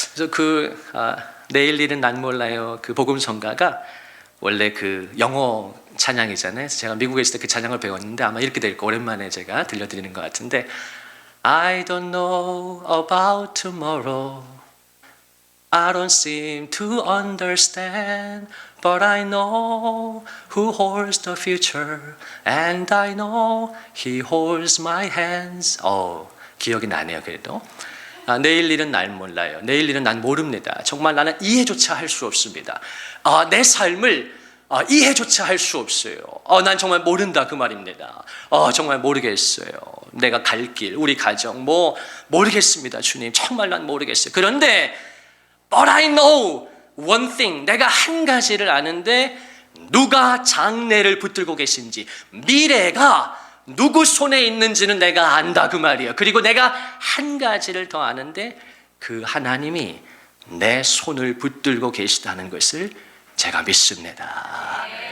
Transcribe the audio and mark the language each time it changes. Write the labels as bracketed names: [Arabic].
[Korean] 그래서 내일 일은 난 몰라요. 그 복음성가가 원래 그 영어 찬양이잖아요. 제가 미국에 있을 때 그 찬양을 배웠는데 아마 이렇게 될 거, 오랜만에 제가 들려드리는 것 같은데, [English] I don't know about tomorrow. I don't seem to understand. But I know who holds the future. And I know he holds my hands. [Korean] 기억이 나네요, 그래도. 내일 일은 난 몰라요. 내일 일은 난 모릅니다. 정말 나는 이해조차 할 수 없습니다. 내 삶을 이해조차 할 수 없어요. 난 정말 모른다, 그 말입니다. 정말 모르겠어요. 내가 갈 길, 우리 가정, 모르겠습니다. 주님, 정말 난 모르겠어요. 그런데 [English] But I know one thing. [Korean] 내가 한 가지를 아는데, 누가 장래를 붙들고 계신지, 미래가 누구 손에 있는지는 내가 안다, 그 말이에요. 그리고 내가 한 가지를 더 아는데, 그 하나님이 내 손을 붙들고 계시다는 것을 제가 믿습니다.